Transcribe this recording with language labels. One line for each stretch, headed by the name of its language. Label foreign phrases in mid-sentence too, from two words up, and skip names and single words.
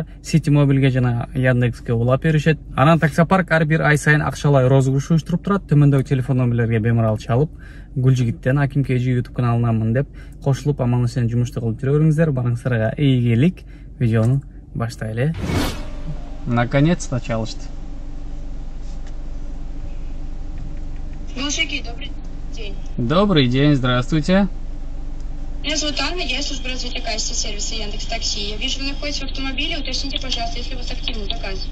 Kyrgyz: Сити мобилге жана Яндекске улап беришет. Анан таксопарк ар бир ай сайын акчалай розыгрыш уюштуруп турат. Төмөндөгү телефон номерлерге беморал чалып, Гүлжигиттен Аким KG YouTube каналынанмын деп кошулуп аман эсен жумушту кылып жүрө бериңиздер. Барыңыздарга ийгилик. Видеону баштайлы. Наконец-то чалышты.
Russian: Мужики, добрый день. Добрый день, здравствуйте. Меня зовут Анна, я служба развития качества сервиса Яндекс.Такси. Я вижу, вы находитесь в автомобиле. Уточните, пожалуйста, если у вас активный заказ.